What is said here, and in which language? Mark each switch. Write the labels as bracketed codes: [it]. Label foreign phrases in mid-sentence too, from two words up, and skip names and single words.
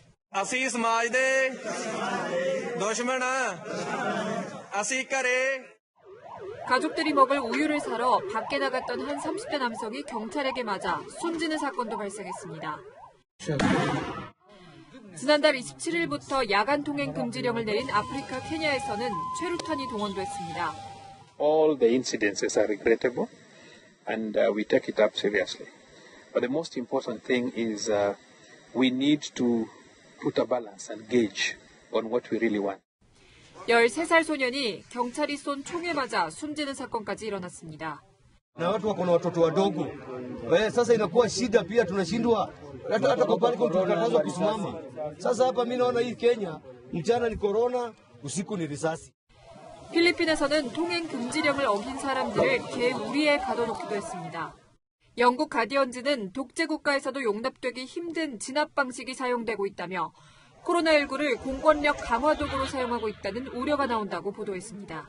[ko] 가족들이 먹을 우유를 사러 밖에 나갔던 한 30대 남성이 경찰에게 맞아 숨지는 사건도 발생했습니다. 지난달 27일부터 야간 통행 금지령을 내린 아프리카 케냐에서는 최루탄이 동원됐습니다. [en] All the incidences are regrettable and we take it up seriously. But the most important thing is we need to put a balance and gauge on what we really want. [ko] 13살 소년이 경찰이 쏜 총에 맞아 숨지는 사건까지 일어났습니다. [sw] Na watu wako na watoto wadogo. Sasa inakuwa shida pia tunashindwa hata kwa pale tunakatazwa kusimama. Sasa hapa mimi naona hii Kenya mchana ni corona, usiku ni risasi. [ko] 필리핀에서는 통행 금지령을 어긴 사람들을 개우리에 가둬놓기도 했습니다. 영국 가디언즈는 독재 국가에서도 용납되기 힘든 진압 방식이 사용되고 있다며 코로나19를 공권력 강화 도구로 사용하고 있다는 우려가 나온다고 보도했습니다.